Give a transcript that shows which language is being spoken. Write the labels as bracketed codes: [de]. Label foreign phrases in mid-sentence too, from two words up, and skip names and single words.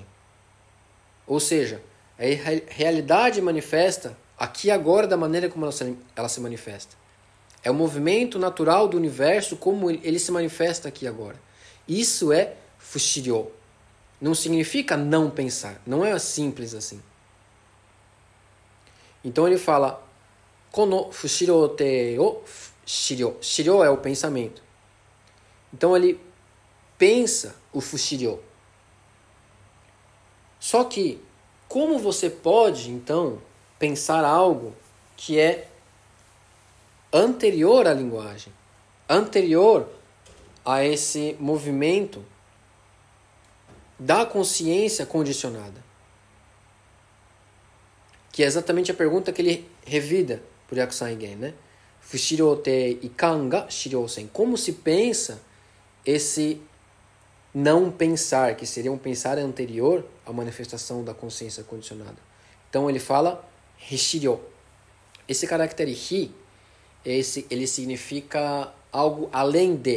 [pt] Ou seja, a realidade manifesta aqui e agora da maneira como ela se manifesta. É o movimento natural do universo como ele se manifesta aqui e agora. Isso é Fushiryo. Não significa não pensar. Não é simples assim. Então ele fala [ja] この不思量底を思量. [pt] Shiryo é o pensamento. Então ele pensa o Fushiryo. Só que como você pode então pensar algo que é anterior à linguagem, anterior a esse movimento da consciência condicionada? que é exatamente a pergunta que ele revida por Yakusan Gen, né? [ja] 不思量底いかんが思量せん. [pt] Como se pensa esse não pensar, que seria um pensar anterior à manifestação da consciência condicionada. Então ele fala hishiryo. Esse caractere hi, ele significa algo além de.